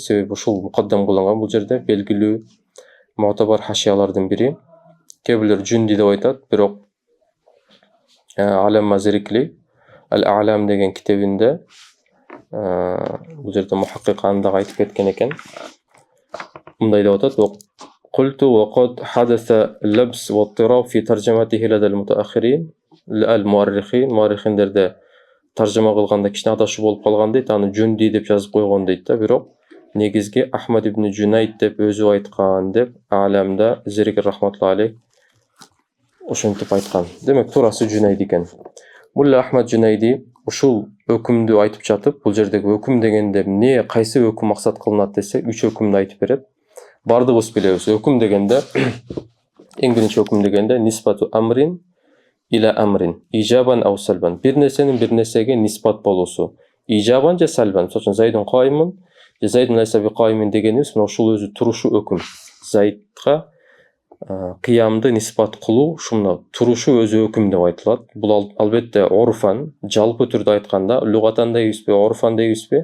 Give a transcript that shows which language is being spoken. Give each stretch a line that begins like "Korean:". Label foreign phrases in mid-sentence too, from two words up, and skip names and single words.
Kyrgyz: Себеби ушул мукаддам кылынган бул жерде белгилүү муътабар хашиялардын бири. Кээ бирлер Жунди деп айтат, бирок Алам Мазрикли Аль-Алам деген китебинде бул жерде мухаккик андагы айтып кеткен экен. Мындай деп атат:
Arabic: قلت وقد حدث اللبس واضطراب في ترجمته لدى المتأخرين المؤرخين
Kyrgyz: таржыма кылганда кичине адашуу болуп калган дейт. Аны Жунди деп жазып койгон дейт да, бирок негизги Ахмад ибн Жунайд деп өзү айткан деп Аламда Зерикер
Arabic: رحمة الله عليه
Kyrgyz: ошентип айткан. Демек туурасы Жунайд экен. Мулла Ахмад Жунайди ушул өкүмдү айтып жатып, бул жердеги өкүм дегенде эмне, кайсы өкүм максат кылынат десе, 3 өкүмдү айтып берет. Бардыгыбыз билебиз. Өкүм дегенде эң биринчи өкүм дегенде
Arabic: نسبة أمر إلى أمر، إيجابا أو سلبا.
Kyrgyz: Бир нерсенин бир нерсеге нисбат болуусу. Ижабан же салбан. Мисалы
Arabic: زيد قائم,
Kyrgyz: же
Arabic: زيد ليس بقائم
Kyrgyz: дегенибиз, мына ушул өзү турушу өкүм. Зайдка кыямды нисбат кылуу, ушуна турушу өзү өкүм деп айтылат. Бул албетте орфан, жалпы түрдө айтканда, лугатан дейбизби, орфан дейбизби?